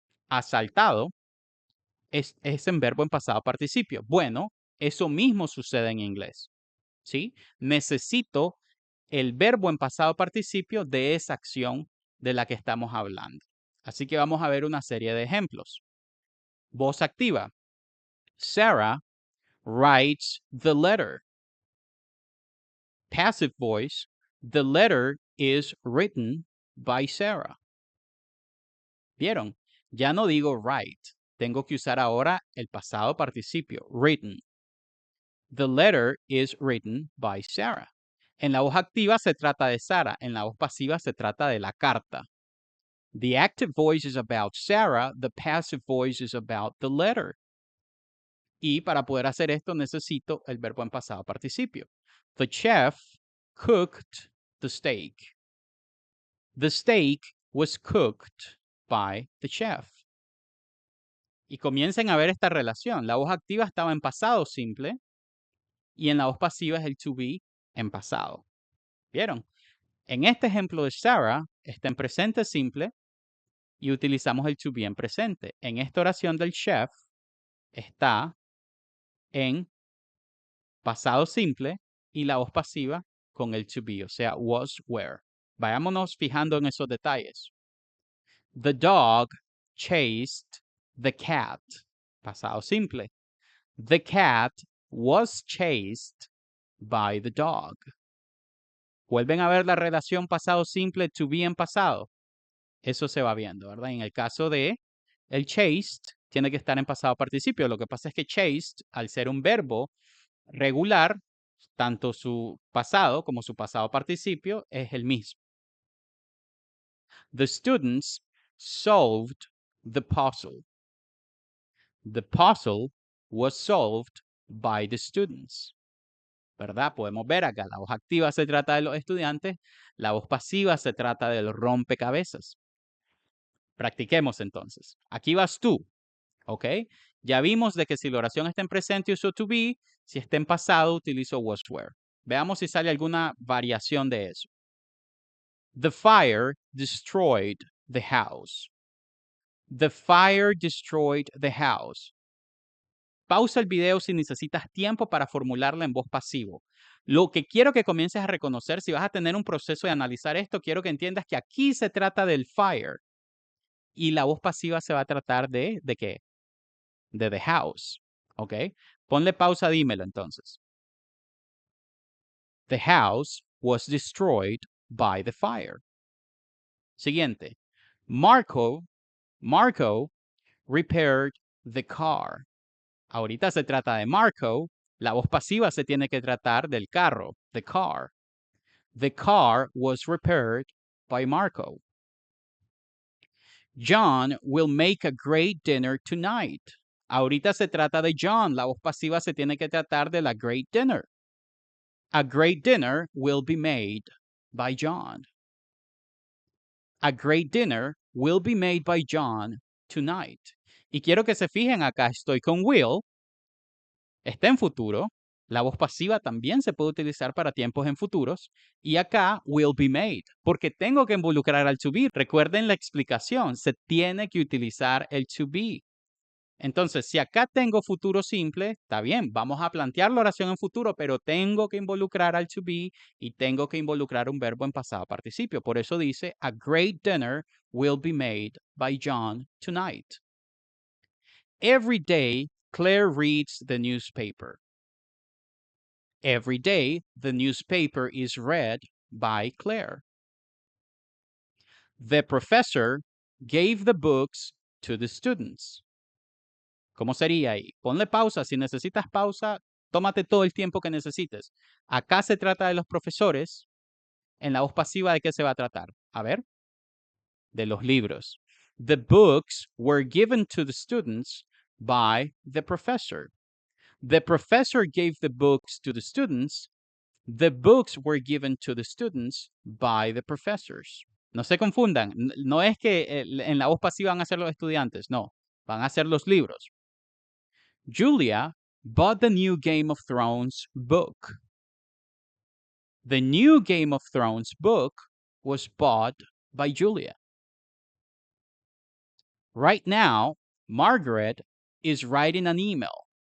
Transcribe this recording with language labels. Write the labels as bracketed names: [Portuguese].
[Spanish] Asaltado es en verbo en pasado participio. Bueno, eso mismo sucede en inglés. ¿Sí? Necesito el verbo en pasado participio de esa acción de la que estamos hablando. Así que vamos a ver una serie de ejemplos. Voz activa. [English] Sarah writes the letter. Passive voice. The letter is written by Sarah. [Spanish] ¿Vieron? Ya no digo write. Tengo que usar ahora el pasado participio, written. [English] The letter is written by Sarah. [Spanish] En la voz activa se trata de Sara, en la voz pasiva se trata de la carta. [English] The active voice is about Sarah, the passive voice is about the letter. [Spanish] Y para poder hacer esto necesito el verbo en pasado participio. [English] The chef cooked the steak. The steak was cooked by the chef. [Spanish] Y comiencen a ver esta relación. La voz activa estaba en pasado simple y en la voz pasiva es el to be en pasado. ¿Vieron? En este ejemplo de Sarah está en presente simple y utilizamos el to be en presente. En esta oración del chef está en pasado simple y la voz pasiva con el to be, o sea, was, were. Vayámonos fijando en esos detalles. [English] The dog chased the cat. [Spanish] Pasado simple. [English] The cat was chased by the dog. [Spanish] Vuelven a ver la relación pasado simple to be en pasado. Eso se va viendo, ¿verdad? En el caso de el chased, tiene que estar en pasado participio. Lo que pasa es que chased, al ser un verbo regular, tanto su pasado como su pasado participio es el mismo. [English] The students solved the puzzle. The puzzle was solved by the students. [Spanish] ¿Verdad? Podemos ver acá, la voz activa se trata de los estudiantes, la voz pasiva se trata del rompecabezas. Practiquemos entonces. Aquí vas tú, ¿ok? Ya vimos de que si la oración está en presente uso to be, si está en pasado utilizo was were. Veamos si sale alguna variación de eso. [English] The fire destroyed the house. The fire destroyed the house. [Spanish] Pausa el video si necesitas tiempo para formularla en voz pasivo. Lo que quiero que comiences a reconocer, si vas a tener un proceso de analizar esto, quiero que entiendas que aquí se trata del fire y la voz pasiva se va a tratar ¿de qué? De the house, ¿ok? Ponle pausa, dímelo entonces. [English] The house was destroyed by the fire. [Spanish] Siguiente. [English] Marco repaired the car. [Spanish] Ahorita se trata de Marco. La voz pasiva se tiene que tratar del carro, the car. [English] The car was repaired by Marco. John will make a great dinner tonight. [Spanish] Ahorita se trata de John. La voz pasiva se tiene que tratar de la great dinner. [English] A great dinner will be made by John. A great dinner will be made by John tonight. [Spanish] Y quiero que se fijen acá, estoy con will. Está en futuro. La voz pasiva también se puede utilizar para tiempos en futuros. Y acá, [English] will be made, [Spanish] porque tengo que involucrar al to be. Recuerden la explicación, se tiene que utilizar el to be. Entonces, si acá tengo futuro simple, está bien, vamos a plantear la oración en futuro, pero tengo que involucrar al to be y tengo que involucrar un verbo en pasado participio. Por eso dice, [English] a great dinner will be made by John tonight. Every day, Claire reads the newspaper. Every day, the newspaper is read by Claire. The professor gave the books to the students. [Spanish] ¿Cómo sería ahí? Ponle pausa. Si necesitas pausa, tómate todo el tiempo que necesites. Acá se trata de los profesores. En la voz pasiva, ¿de qué se va a tratar? A ver. De los libros. [English] The books were given to the students by the professor. The professor gave the books to the students. The books were given to the students by the professors. [Spanish] No se confundan. No es que en la voz pasiva van a ser los estudiantes. No. Van a ser los libros. [English] Julia bought the new Game of Thrones book. The new Game of Thrones book was bought by Julia. Right now, Margaret is writing an email.